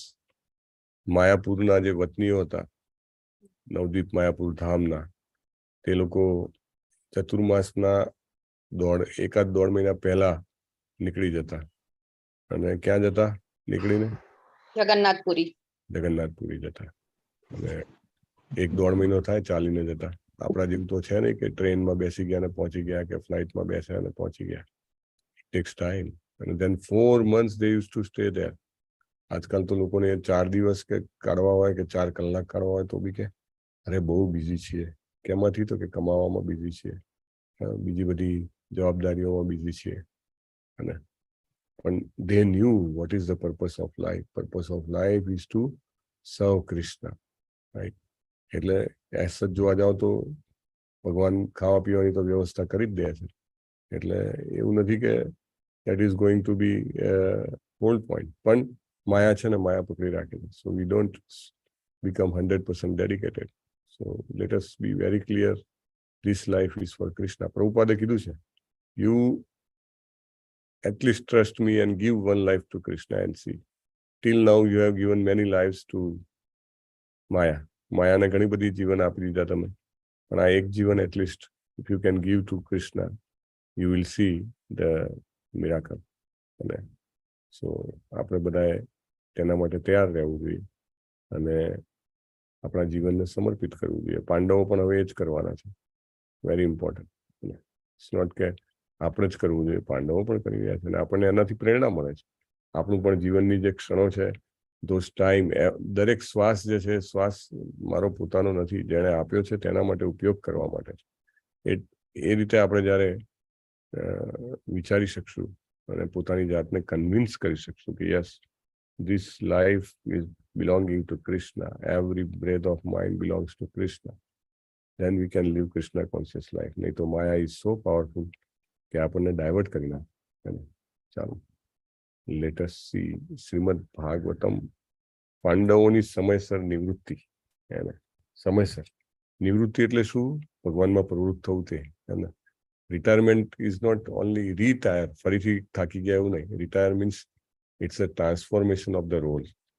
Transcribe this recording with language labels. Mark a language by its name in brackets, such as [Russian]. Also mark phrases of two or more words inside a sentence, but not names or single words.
[Gujarati] માયાપુરના જે વતનીઓ હતા, નવદીપ માયાપુર ધામના, તે લોકો ચતુર્માસના 1.5 મહિના પહેલા નીકળી જતા. અને ક્યાં જતા નીકળીને? જગન્નાથપુરી જતા. અને 1-1.5 મહિનો થાય ચાલીને જતા. આપણા જેવું તો છે નહીં કે ટ્રેનમાં બેસી ગયા ને પહોંચી ગયા, કે ફ્લાઇટમાં બેસ્યા અને પહોંચી ગયા. [English] It takes time. And then 4 months they used to stay there. [Gujarati] આજકાલ તો લોકોને 4 દિવસ કે કાઢવા હોય કે 4 કલાક કાઢવા હોય તો બી કે અરે બહુ બિઝી છીએ. કેમાંથી? તો કે કમાવામાં બિઝી છીએ, બીજી બધી જવાબદારીઓમાં બિઝી છીએ. અને પણ [English] they knew what is the purpose of life. Purpose of life is to serve Krishna, right? [Gujarati] એટલે એસ જ જોવા જાવ તો ભગવાન ખાવા પીવાની તો વ્યવસ્થા કરી જ દે છે. એટલે એવું નથી કે [English] that is going to be whole point. [Gujarati] પણ માયા છે ને માયા પકડી રાખે છે. [English] So we don't become 100% dedicated. So let us be very clear. This life is for Krishna. [Gujarati] પ્રભુપાદે કીધું છે, [English] you at least trust me and give one life to Krishna and see. Till now you have given many lives to Maya. [Gujarati] માયાને ઘણી બધી જીવન આપી દીધા તમે, પણ આ એક જીવન [English] at least if you can give to Krishna, you will see the miracle. [Gujarati] અને so આપણે બધાએ તેના માટે તૈયાર રહેવું જોઈએ અને આપણા જીવનને સમર્પિત કરવું જોઈએ. પાંડવો પણ હવે એ જ કરવાના છે. [English] very important. it's not [Gujarati] કે આપણે જ કરવું જોઈએ, પાંડવો પણ કરી રહ્યા છે અને આપણને એનાથી પ્રેરણા મળે છે. આપણું પણ જીવનની જે ક્ષણો છે, [English] those time, [Gujarati] દરેક શ્વાસ જે છે, શ્વાસ મારો પોતાનો નથી, જેણે આપ્યો છે તેના માટે ઉપયોગ કરવા માટે છે. એ રીતે આપણે જ્યારે વિચારી શકશું અને પોતાની જાતને કન્વિન્સ કરી શકશું કે [English] yes, this life is belonging to Krishna, every breath of mine belongs to Krishna, then we can live Krishna conscious life. [Gujarati] નહીં તો માયા [English] is so powerful [Gujarati] કે આપણને ડાયવર્ટ કરી નાખે. ચાલો, [English] let us see શ્રીમદ ભાગવતમ. [Gujarati] પાંડવોની સમયસર નિવૃત્તિ. સમયસર નિવૃત્તિ એટલે શું? ભગવાનમાં પ્રવૃત્ત થવું તે. [English] retirement is not only retire, [Gujarati] ફરીથી થાકી ગયા એવું નહીં. [English] retire means it's a transformation of the role.